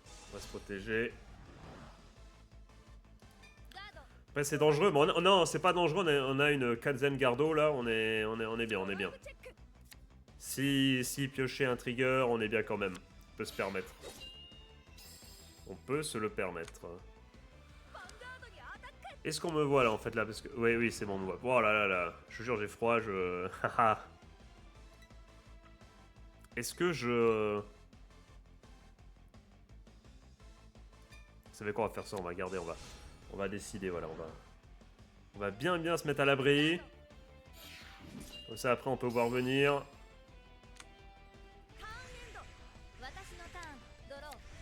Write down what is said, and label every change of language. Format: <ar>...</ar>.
<fr>On va se protéger.</fr> <ja>ガード</ja> <fr>Après c'est dangereux, mais non, c'est pas dangereux, on a une Kazen Gardo là, on est bien, on est bien.</fr> <ja>チェック</ja> <fr>Si piocher un trigger, on est bien quand même. On peut se permettre. On peut se le permettre.</fr> <ja>ヴァンガードにアタック</ja> <fr>Est-ce qu'on me voit là en fait là? Parce que... Oui, c'est bon, on me voit. Oh là là là, je te jure, j'ai froid, je... Haha. Est-ce que je... Vous savez quoi, on va faire ça, on va garder, on va décider, voilà, on va bien se mettre à l'abri. Comme ça après on peut voir venir.</fr> <ja>ターンエンド私のターンドロー</ja>